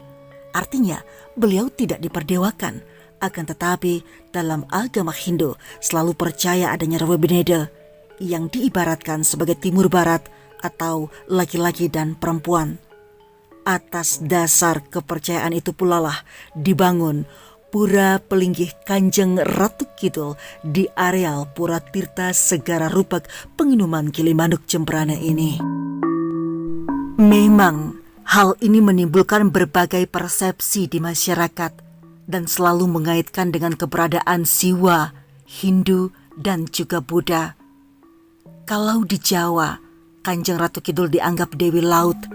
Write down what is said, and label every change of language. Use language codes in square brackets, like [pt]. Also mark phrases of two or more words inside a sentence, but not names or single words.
[id] Artinya beliau tidak diperdewakan. Akan tetapi dalam agama Hindu selalu percaya adanya Rawa Beneda yang diibaratkan sebagai timur barat atau laki-laki dan perempuan. Atas dasar kepercayaan itu pula lah dibangun Pura Pelinggih Kanjeng Ratu Kidul di areal Pura Tirta Segara Rupak Penginuman Gilimanuk Jembrana ini. Memang hal ini menimbulkan berbagai persepsi di masyarakat dan selalu mengaitkan dengan keberadaan Siwa, Hindu, dan juga Buddha. Kalau di Jawa, Kanjeng Ratu Kidul dianggap Dewi Laut.